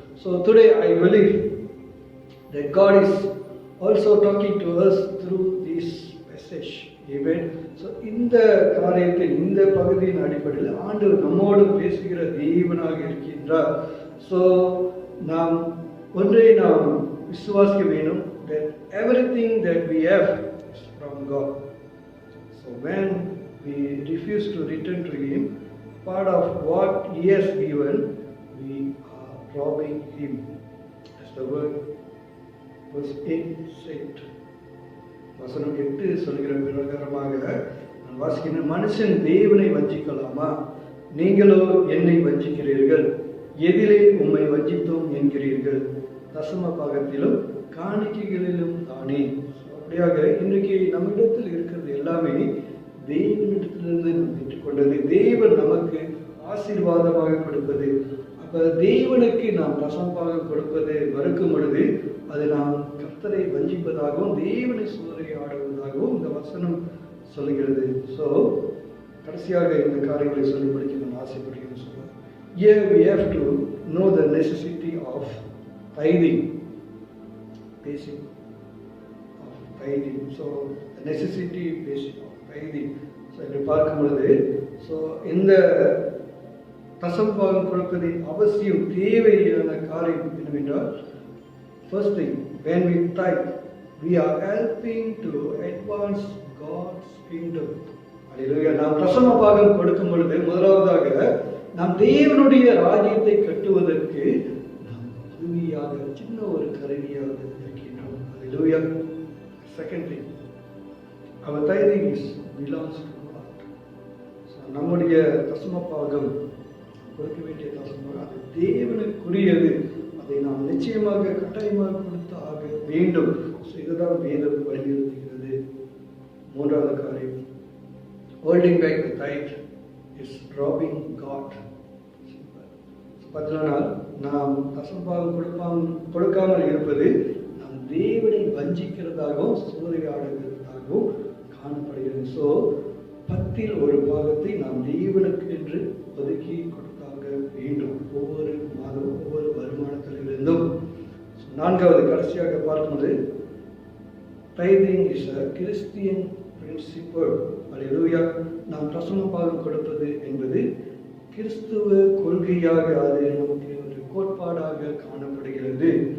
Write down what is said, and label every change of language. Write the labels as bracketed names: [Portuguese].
[English] So today I believe that God is also talking to us through this passage. Amen. [Tamil] So இந்த காரியத்தில், இந்த பகுதியின் அடிப்படையில் ஆண்டவர் நம்மோடு பேசுகிற தேவனாக இருக்கின்றார். [English] So [Tamil] நாம் ஒன்றை நாம் விசுவாசிக்க வேண்டும், [English] that everything that we have is from God. So when we refuse to return to Him, part of what He has given, we are robbing Him. That's the word verse 8 said. [Tamil] வசனம் 8 சொல்கிற பிரகாரமாக நான் வாசிக்கிறேன், மனுஷன் தேவனை வஞ்சிக்கலாமா? நீங்களோ என்னை வஞ்சிக்கிறீர்கள். எதிலே உம்மை வஞ்சித்தோம் என்கிறீர்கள்? தசம பாகத்திலும் காணிக்கைகளிலும் தானே. அப்படியாக இன்றைக்கு நம்மிடத்தில் இருக்கிறது எல்லாமே தேவனிடத்திலிருந்து நாம் பெற்றுக்கொண்டது. தேவன் நமக்கு ஆசீர்வாதமாக கொடுப்பது. அப்ப தேவனுக்கு நாம் தசமமாக கொடுப்பது மறுக்கும் பொழுது அது நாம் கர்த்தரை வஞ்சிப்பதாகவும் தேவனை சூறையாடுவதாகவும் இந்த வசனம் சொல்லுகிறது. ஸோ கடைசியாக இந்த காரியங்களை சொல்லி படிக்க நான் ஆசைப்படுகிறேன். சொல்லுவேன், [English] here we have to know the necessity of tithing, basic of tithing. So the necessity basic of tithing. So [Tamil] இப்படி பார்க்கும் பொழுது, ஸோ இந்த தசம பாகம் கொடுப்பதின் அவசியம், தேவையான காரியம் என்னவென்றால், [English] first thing, when we tithe, we are helping to advance God's kingdom. [Tamil] அல்லேலூயா. நாம் தசம பாகம் கொடுக்கும் பொழுது முதலாவதாக நாம் தேவனுடைய ராஜ்யத்தை கட்டுவதற்கு நாம் உதவியாக, சின்ன ஒரு கருவியாக இருக்கின்றோம். அல்லேலூயா. [English] Second thing, our tithing belongs to God. [Tamil] So நம்முடைய தசம பாகம் கொடுக்க வேண்டிய தசம அது தேவனுக்குரியது. அதை நாம் நிச்சயமாக கட்டாயமாக கொடுத்து ஆக வேண்டும். இதுதான் வேதம் வலியுறுத்துகிறது. மூன்றாவது காரியம், [English] holding back the tithe is robbing God. [Tamil] பதிலானால் நாம் தசமபாகம் கொடுக்காமல் இருப்பது நாம் தேவனை வஞ்சிக்கிறதாகவும் சூறையாடுகிறதாகவும் காணப்படுகிறது. ஸோ 10ல் ஒரு பாகத்தை நாம் தேவனுக்கு என்று ஒதுக்கி கொடுத்தாக வேண்டும், ஒவ்வொரு மாதம் ஒவ்வொரு வருமானத்திலிருந்தும். நான்காவது கடைசியாக பார்க்கும்போது, [English] tithing is a Christian principle. [Tamil] அல்லேலூயா. நாம் தசம பாகம் கொடுப்பது என்பது கிறிஸ்துவ கொள்கையாக, அது நமக்கு ஒரு கோட்பாடாக காணப்படுகிறது.